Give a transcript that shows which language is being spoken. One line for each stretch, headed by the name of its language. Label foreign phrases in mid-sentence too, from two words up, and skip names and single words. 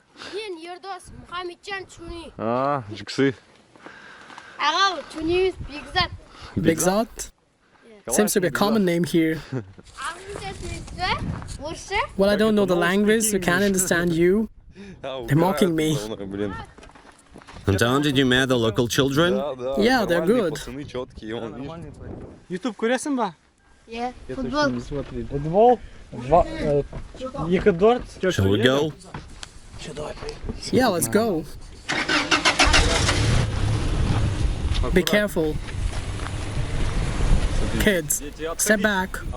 English: Big Zot? Seems to be a common name here. Well, I don't know the language, so can't understand you. They're mocking me. Anton, did you meet the local children? Yeah, they're good.
Kazakh: YouTube көресің ба?
English: Yeah, football. Shall we go? Yeah, let's go. Be careful. Kids, step back.